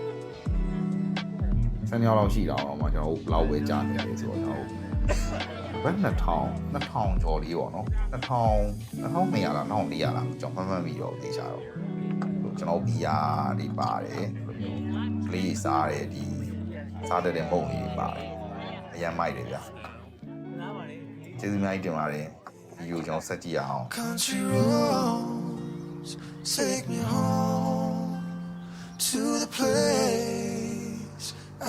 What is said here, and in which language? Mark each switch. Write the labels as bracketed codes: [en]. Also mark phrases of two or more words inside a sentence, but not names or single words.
[my] 12 ယောက်လောက်ရှိတာတော့မှကျွန်တော်ဘလောက်ပဲကြာနေတယ်ဆိုတော့ကျွန်တော်ဘယ်2000ကျော်လေးပေါ့နော်2200လား2400လားကျွန်တော်မှတ်ပြီးတော့သိချာတော့ကျွန်တော်ဘီယာတွေပါတယ်ကလေးစားတယ်ဒီစားတဲ့မုံလေးပါတယ်အရင်မိုက်တယ်ဗျာကျေးဇူးများတင်ပါတယ်ဒီကိုကျွန်တော်ဆက်ကြည့်အောင် [en] Country roads take me home to the place I